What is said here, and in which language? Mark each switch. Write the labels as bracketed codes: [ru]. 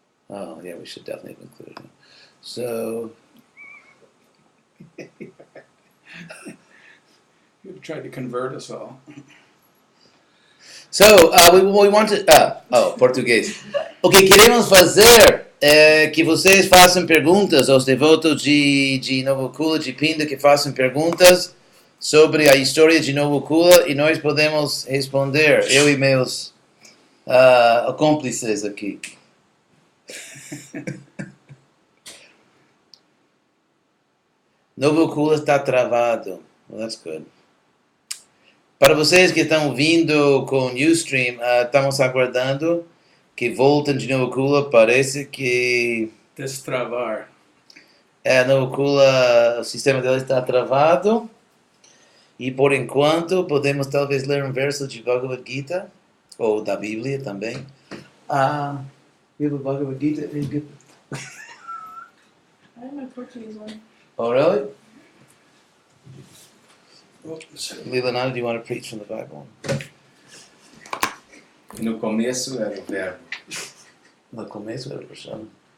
[en] Oh yeah, we should definitely include him. So You tried to convert us all. So we want to português. [pt] O que queremos fazer é que vocês façam perguntas aos devotos de Nova Gokula, de Pinda, que façam perguntas sobre a história de Nova Gokula e nós podemos responder, eu e meus cúmplices aqui. Nova Gokula está travado. [en] Well, that's good. [pt] Para vocês que estão vindo com o Ustream, estamos aguardando que voltem de Nova Gokula. Parece que Destravar. Nova Gokula, o sistema dele está travado. E por enquanto podemos talvez ler um verso de Bhagavad Gita, ou da Bíblia também. [en] You have a Bhagavad Gita? I have my Portuguese one. Oh, really? Lilananda, do you want to preach from the Bible? [pt] No começo era o verbo. No começo era o verbo.